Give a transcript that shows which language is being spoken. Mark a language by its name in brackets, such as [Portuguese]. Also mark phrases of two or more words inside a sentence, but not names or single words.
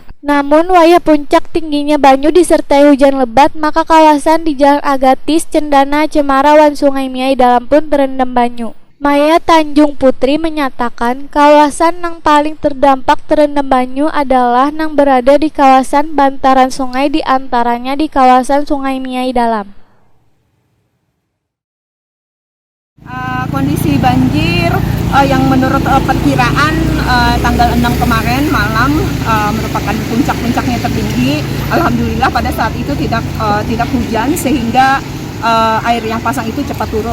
[Indonesian] Namun wayah puncak tingginya banyu disertai hujan lebat, maka kawasan di Jalan Agatis, Cendana, Cemarawan, Sungai Miai Dalam pun terendam banyu. Maya Tanjung Putri menyatakan kawasan yang paling terdampak terendam banyu adalah yang berada di kawasan bantaran sungai, di antaranya di kawasan Sungai Miai Dalam. Kondisi banjir yang menurut perkiraan tanggal 6 kemarin malam merupakan puncak-puncaknya tertinggi. Alhamdulillah pada saat itu tidak hujan sehingga air yang pasang itu cepat turun.